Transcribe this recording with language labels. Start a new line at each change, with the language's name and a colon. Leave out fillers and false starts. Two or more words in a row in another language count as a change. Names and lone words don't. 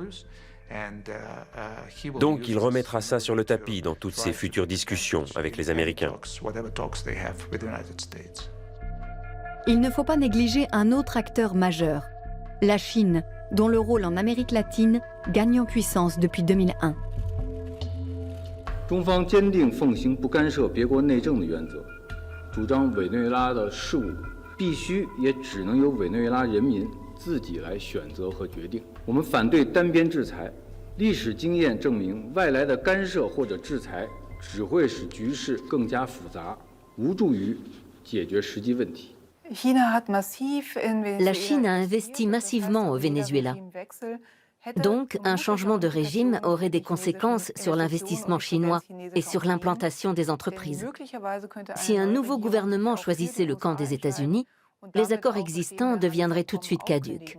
French: Donc il remettra ça sur le tapis dans toutes ses futures discussions avec les Américains. Il ne faut pas négliger un autre acteur majeur, la Chine, dont le rôle en Amérique latine gagne en puissance depuis 2001.
Chinese: 中方坚定奉行不干涉别国内政的原则，主张委内瑞拉的事务必须也只能由委内瑞拉人民自己来选择和决定。我们反对单边制裁，历史经验证明，外来的干涉或者制裁只会使局势更加复杂，无助于解决实际问题。
French: La Chine a investi massivement au Venezuela. Donc, un changement de régime aurait des conséquences sur l'investissement chinois et sur l'implantation des entreprises. Si un nouveau gouvernement choisissait le camp des États-Unis, les accords existants deviendraient tout de suite caducs.